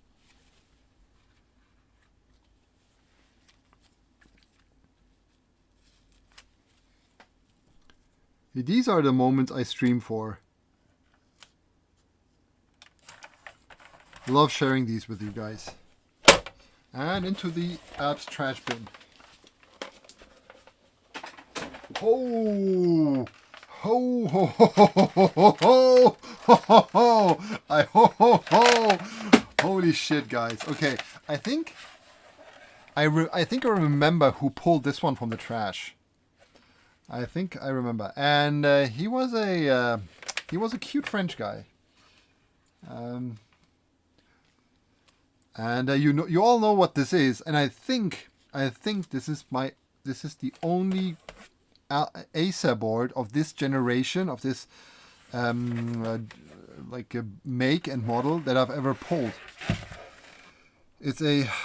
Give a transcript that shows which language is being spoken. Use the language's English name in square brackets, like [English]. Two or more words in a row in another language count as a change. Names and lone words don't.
[English] These are the moments I stream for. Love sharing these with you guys. And into the Alps trash bin. Oh! Ho ho ho ho ho ho ho ho ho! I ho ho ho! Holy shit, guys! Okay, I think I remember who pulled this one from the trash. I think I remember, and he was a cute French guy. And you all know what this is, and I think this is the only Acer board of this generation, of this like a make and model that I've ever pulled.